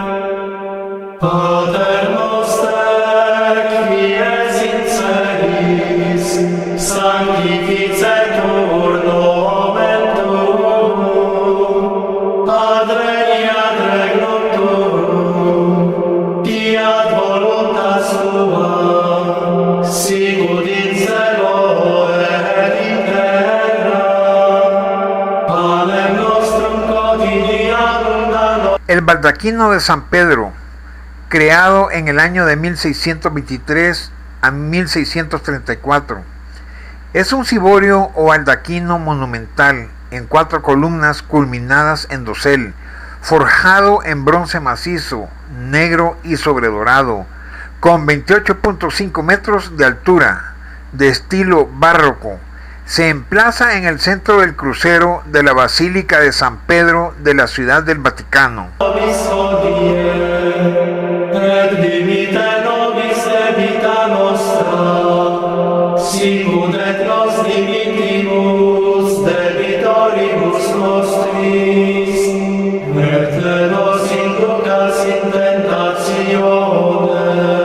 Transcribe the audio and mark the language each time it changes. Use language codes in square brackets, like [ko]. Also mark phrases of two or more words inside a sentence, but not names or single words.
[la] Pater noster, qui es in celis, sanctificetur nomen tuum, adveniat regnum tuum, fiat voluntas tua, sicut in cielo et in terra. Panem nostrum quotidianum da nobis. [es] El baldaquino de San Pedro, creado en el año de 1623 a 1634. Es un ciborio o baldaquino monumental en 4 columnas culminadas en dosel, forjado en bronce macizo, negro y sobredorado, con 28.5 metros de altura, de estilo barroco. Se emplaza en el centro del crucero de la Basílica de San Pedro de la Ciudad del Vaticano. [la] Et dimite nobis debita nostra, sicut et nos dimittimus debitoribus nostris, et ne nos inducas in tentatione.